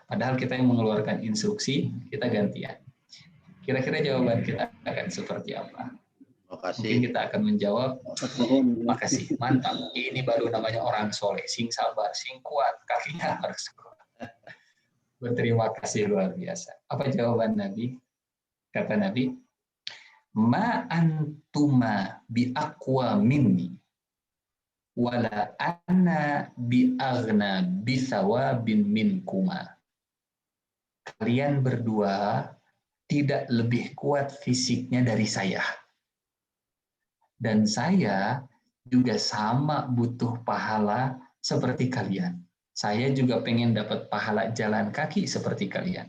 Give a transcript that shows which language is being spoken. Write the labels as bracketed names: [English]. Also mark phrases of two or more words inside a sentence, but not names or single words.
[Indonesian] Padahal kita yang mengeluarkan instruksi, kita gantian. Kira-kira jawaban kita akan seperti apa? Mungkin kita akan menjawab, makasih, mantap. Ini baru namanya orang soleh, [Javanese] sing sabar, sing kuat, [Indonesian] kakinya harus kuat. Berterima kasih luar biasa. Apa jawaban Nabi? Kata Nabi, [Arabic] ما أنتما بأقوى مني ولا أنا بأغنى بثواب منكما. [Indonesian] Kalian berdua tidak lebih kuat fisiknya dari saya. Dan saya juga sama butuh pahala seperti kalian. Saya juga pengen dapat pahala jalan kaki seperti kalian.